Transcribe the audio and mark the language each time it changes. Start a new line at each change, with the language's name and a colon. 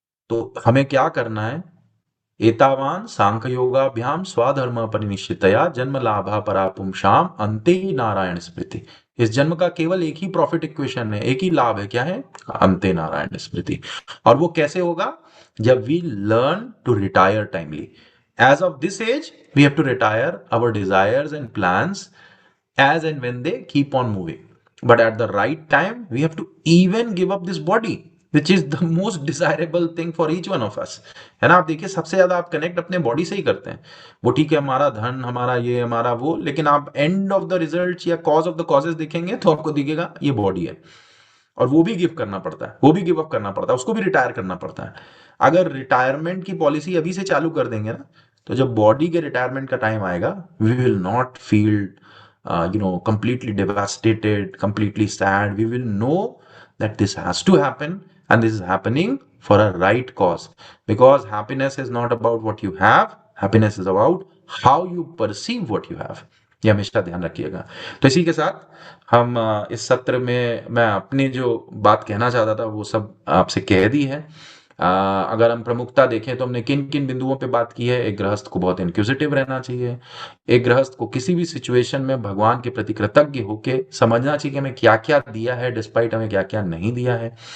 Hindi: तो हमें क्या करना है,
Sanskrit: एतावान सांख्य योगाभ्याम स्वधर्म परिनिश्चितया जन्म लाभा परापुंसाम अंते ही नारायण स्मृति।
Hindi: इस जन्म का केवल एक ही प्रॉफिट इक्वेशन है, एक ही लाभ है, क्या है, अंते नारायण स्मृति। और वो कैसे होगा, जब
English: We learn to retire timely. Age of this age we have to retire our desires and plans as and when they keep on moving, but at the right time we have to even give up this body which is the most desirable thing for each one of us,
Hindi: है ना। आप देखिए सबसे ज्यादा आप connect अपने body से ही करते हैं। वो ठीक है, हमारा धन, हमारा ये, हमारा वो, लेकिन आप
English: end of the result
Hindi: या
English: cause of the causes
Hindi: देखेंगे तो आपको दिखेगा ये बॉडी है, और वो भी गिव करना पड़ता है, वो भी गिव अप करना पड़ता है, उसको भी रिटायर करना पड़ता है। अगर रिटायरमेंट की पॉलिसी अभी से चालू कर देंगे ना, तो जब बॉडी के रिटायरमेंट का टाइम आएगा
English: We will not feel completely devastated, completely sad. We will know that this has to happen and this is happening for a right cause, because happiness is not about what you have, happiness is about how you perceive what you have.
Hindi: ये हमेशा ध्यान रखिएगा। तो इसी के साथ हम इस सत्र में मैं अपनी जो बात कहना चाहता था वो सब आपसे कह दी है। अगर हम प्रमुखता देखें तो हमने किन किन बिंदुओं पे बात की है। एक गृहस्थ को बहुत इंक्विजिटिव रहना चाहिए। एक गृहस्थ को किसी भी सिचुएशन में भगवान के प्रति कृतज्ञ होके समझना चाहिए कि हमें क्या क्या दिया है डिस्पाइट हमें क्या क्या नहीं दिया है।